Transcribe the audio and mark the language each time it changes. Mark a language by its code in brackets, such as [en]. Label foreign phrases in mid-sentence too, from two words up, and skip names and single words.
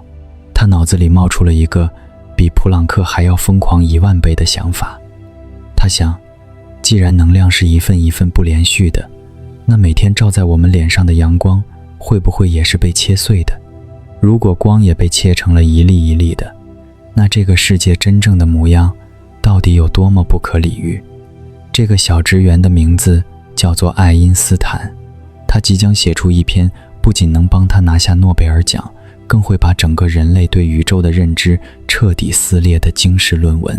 [zh] 他腦子裡冒出了一個比普朗克還要瘋狂10000倍的想法。他想，既然能量是一份一份不连續的，那每天照在我們臉上的陽光會不會也是被切碎的？如果光也被切成了一粒一粒的，那這個世界真正的模樣到底有多麼不可理喻？這個小職員的名字叫做愛因斯坦，他即將寫出一篇不僅能幫他拿下諾貝爾獎，更會把整個人類對宇宙的認知徹底撕裂的驚世論文。